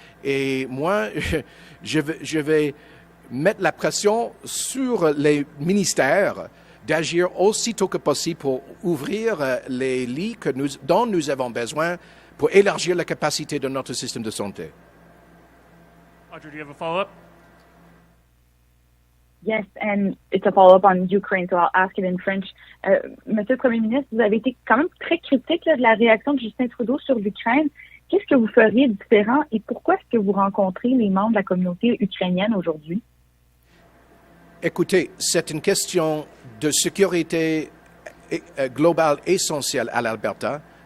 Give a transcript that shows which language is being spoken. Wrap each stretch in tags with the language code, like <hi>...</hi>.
<fr>Et moi, je vais mettre la pression sur les ministères d'agir aussitôt que possible pour ouvrir les lits dont nous avons besoin pour élargir la capacité de notre système de santé.</fr> <en>Audrey, do you have a follow-up? Yes, and it's a follow-up on Ukraine, so I'll ask it in French.</en> <fr>Monsieur le Premier ministre, vous avez été quand même très critique de la réaction de Justin Trudeau sur l'Ukraine. qu'est-ce que vous feriez différent et pourquoi est-ce que vous rencontrez les membres de la communauté ukrainienne aujourd'hui? Écoutez, c'est une question de sécurité globale essentielle à l'Alberta.</fr>